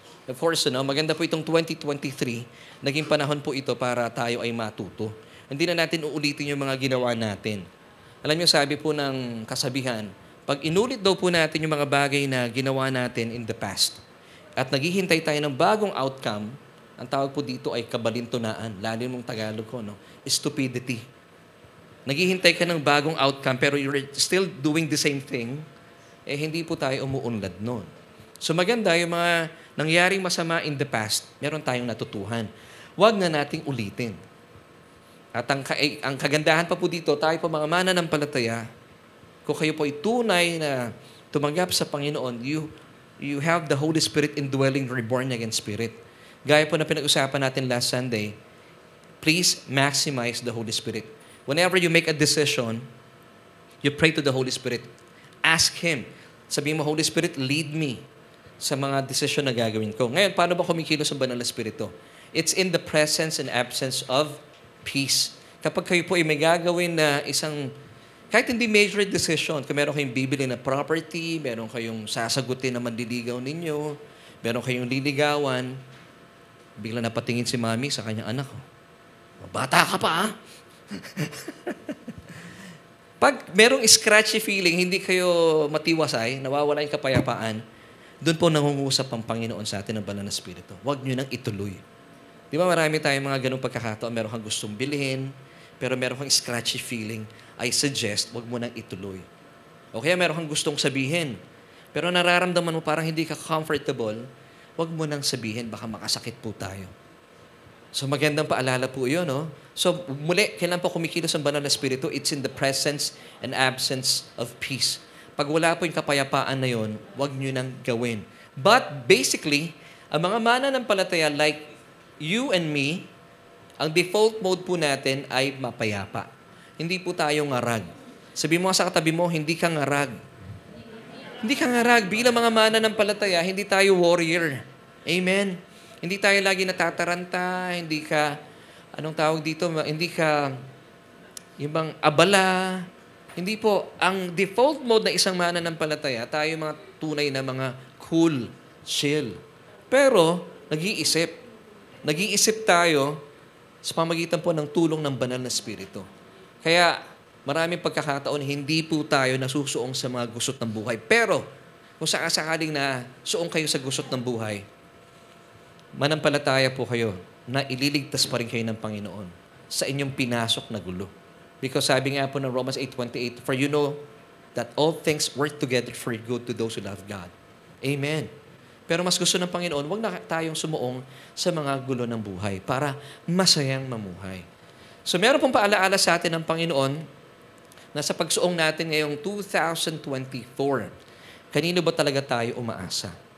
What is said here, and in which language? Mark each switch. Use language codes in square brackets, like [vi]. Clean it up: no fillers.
[en] Of course, [tl] maganda po itong 2023. Naging panahon po ito para tayo ay matuto. Hindi na natin uulitin yung mga ginawa natin. Alam niyo, sabi po ng kasabihan, pag inulit daw po natin yung mga bagay na ginawa natin [en] in the past [tl] at naghihintay tayo ng bagong outcome, ang tawag po dito ay kabalintunaan. Lalo mong Tagalog ko, stupidity. Naghihintay ka ng bagong outcome pero [en] you're still doing the same thing, [tl] hindi po tayo umuunlad noon. So maganda yung mga nangyaring masama in the past, meron tayong natutuhan. Huwag na nating ulitin. At ang kagandahan pa po dito, tayo po mga mananampalataya, kung kayo po ay tunay na tumanggap sa Panginoon, [en] you have the Holy Spirit indwelling your born again spirit. [tl] Gaya po na pinag-usapan natin [en] last Sunday, please maximize the Holy Spirit. Whenever you make a decision, you pray to the Holy Spirit. Ask Him. [tl] Sabihin mo, Holy Spirit, [en] lead me [tl] sa mga decision na gagawin ko. Ngayon, paano ba kumikilos ang Banal na Espiritu? [en] It's in the presence and absence of peace. [tl] Kapag kayo po ay may gagawin na isang, kahit hindi major decision, kung meron kayong bibili na property, meron kayong sasagutin na mandiligaw ninyo, meron kayong liligawan, bigla napatingin si mami sa kanyang anak. Bata ka pa, Pag merong scratchy feeling, hindi kayo matiwasay, nawawala yung kapayapaan, doon po nangungusap ang Panginoon sa atin ng Banal na Espiritu. Huwag nyo nang ituloy. Di ba marami tayong mga ganung pagkakataon, meron kang gustong bilhin, pero meron kang scratchy feeling, [en] I suggest, [tl] huwag mo nang ituloy. O kaya meron kang gustong sabihin, pero nararamdaman mo parang hindi ka comfortable, huwag mo nang sabihin, baka makasakit po tayo. So magandang paalala po yun, So muli, kailan po kumikilos ang Banal na Espiritu? [en] It's in the presence and absence of peace. [tl] Pag wala po yung kapayapaan na yun, huwag nyo nang gawin. [en] But basically, [tl] ang mga mananampalataya [en] like you and me, [tl] ang default mode po natin ay mapayapa. Hindi po tayo ngarag. Sabi mo sa katabi mo, hindi ka ngarag. Hindi ka ngarag. Bilang mga mananampalataya, hindi tayo warrior. Amen. Hindi tayo lagi natataranta, hindi ka, anong tawag dito, hindi ka, yung bang abala. Hindi po. Ang default mode na isang mananampalataya, tayo mga tunay na mga [en] cool, chill. [tl] Pero, nag-iisip. Nag-iisip tayo sa pamagitan po ng tulong ng Banal na Espiritu. Kaya, maraming pagkakataon, hindi po tayo nasusuong sa mga gusot ng buhay. Pero, kung sakaling na suong kayo sa gusot ng buhay, manampalataya po kayo na ililigtas pa rin kayo ng Panginoon sa inyong pinasok na gulo. [en] Because [tl] sabi nga po ng [en] Romans 8:28, for you know that all things work together for good to those who love God. Amen. [tl] Pero mas gusto ng Panginoon, huwag na tayong sumuong sa mga gulo ng buhay para masayang mamuhay. So meron pong paalaala sa atin ng Panginoon na sa pagsuong natin ngayong 2024, kanino ba talaga tayo umaasa?